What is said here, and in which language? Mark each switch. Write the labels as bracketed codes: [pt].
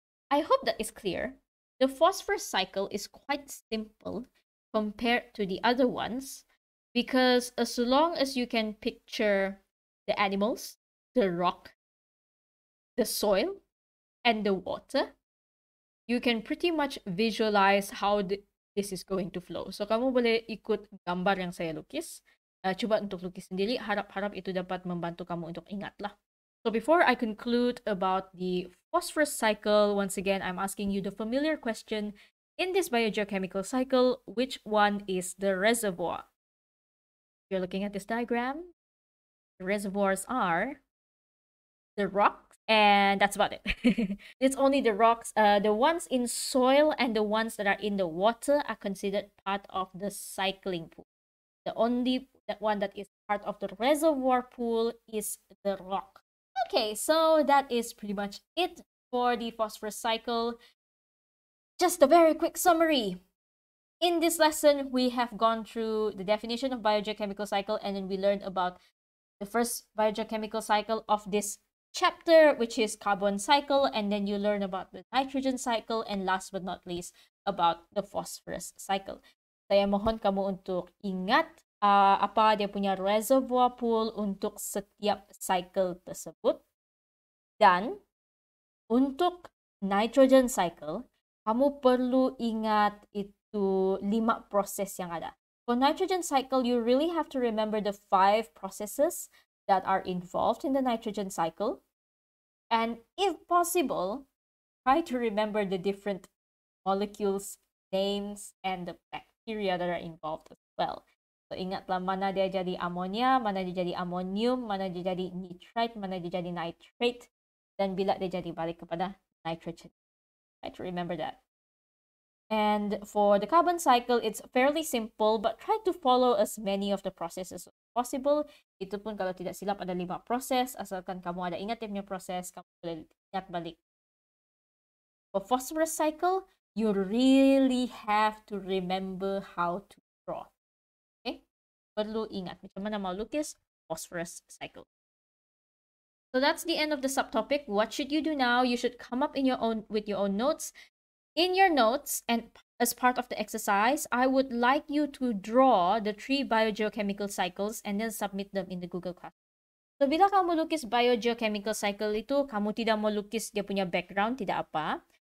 [en] I hope that is clear. The phosphorus cycle is quite simple compared to the other ones, because as long as you can picture the animals, the rock, the soil, and the water, you can pretty much visualize how this is going to flow. [ms] So kamu boleh ikut gambar yang saya lukis. Cuba untuk lukis sendiri. Harap-harap itu dapat membantu kamu untuk ingatlah. [en] So before I conclude about the phosphorus cycle, once again, I'm asking you the familiar question. In this biogeochemical cycle, which one is the reservoir? If you're looking at this diagram, the reservoirs are the rocks, and that's about it. It's only the rocks. The ones in soil and the ones that are in the water are considered part of the cycling pool. The only one that is part of the reservoir pool is the rock. Okay, so that is pretty much it for the phosphorus cycle. Just a very quick summary. In this lesson, we have gone through the definition of biogeochemical cycle, and then we learned about the first biogeochemical cycle of this chapter, which is carbon cycle, and then you learn about the nitrogen cycle, and last but not least, about the phosphorus cycle. [ms] Saya mohon kamu untuk ingat apa dia punya reservoir pool untuk setiap cycle tersebut. Dan untuk nitrogen cycle, kamu perlu ingat itu 5 proses yang ada. [en] For nitrogen cycle, you really have to remember the 5 processes that are involved in the nitrogen cycle. And if possible, try to remember the different molecules, names, and the bacteria that are involved as well. [ms] So ingatlah mana dia jadi ammonia, mana dia jadi ammonium, mana dia jadi nitrite, mana dia jadi nitrate, dan bila dia jadi balik kepada nitrogen. [en] Try to remember that. And for the carbon cycle, it's fairly simple, but try to follow as many of the processes as possible. [ms] Itu pun kalau tidak silap ada 5 proses, asalkan kamu ada ingat punya proses, kamu boleh ingat balik. [en] For phosphorus cycle, you really have to remember how to draw. Okay? [ms] Perlu ingat macam mana mau lukis phosphorus cycle. [en] So that's the end of the subtopic. What should you do now? You should come up with your own notes. In your notes, and as part of the exercise, I would like you to draw the 3 biogeochemical cycles and then submit them in the Google Classroom. [ms] So, bila kamu lukis biogeochemical cycle itu, kamu tidak mau lukis dia punya background, tidak apa.